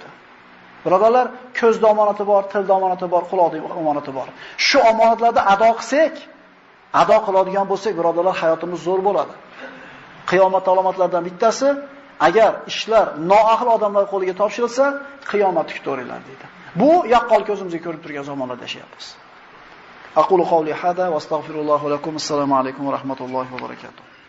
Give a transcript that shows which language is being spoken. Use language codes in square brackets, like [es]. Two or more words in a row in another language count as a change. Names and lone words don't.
[uz] Birodarlar, ko'zda omonati bor, tilda omonati bor, quloqda omonati bor. Shu omonatlarni ado qilsak, ado qiladigan bo'lsak, birodarlar, hayotimiz zo'r bo'ladi. Qiyomat alomatlaridan bittasi, agar ishlar noahil odamlar qo'liga topshirilsa, qiyomat kutaveringlar deydi. Bu yaqqol ko'zimizga ko'rib turgan zamonlarda yashayapmiz. [ar] أقول قولي هذا وأستغفر الله لكم. السلام عليكم ورحمة الله وبركاته.